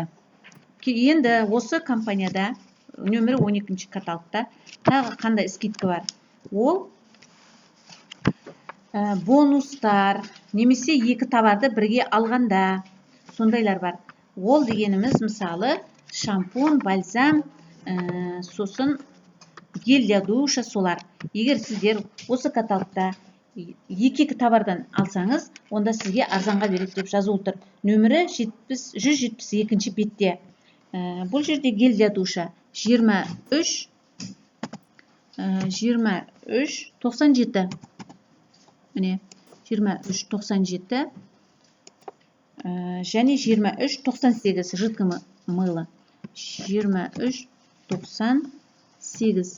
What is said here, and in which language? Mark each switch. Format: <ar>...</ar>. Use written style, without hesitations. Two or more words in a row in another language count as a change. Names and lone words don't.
<kk>Енді осы компанияда нөмірі 12-ші каталогта тағы қандай скидка бар? Ол бонустар, немесе екі товарды бірге алғанда сондайлар бар. Ол дегеніміз мысалы шампунь, бальзам, сосын</kk> <ru>гель для душа</ru> <kk>солар. Егер сіздер осы каталогта екі товардан алсаңыз, онда сізге арзанға береді деп жазулы тұр. Нөмірі 172-ші бетте. Бұл жерде</kk> <ru>гель для душа</ru> <kk>23-97. Міне 23-97 және 23-98</kk> <ru>жидкий мыло.</ru> <kk>23-98.</kk>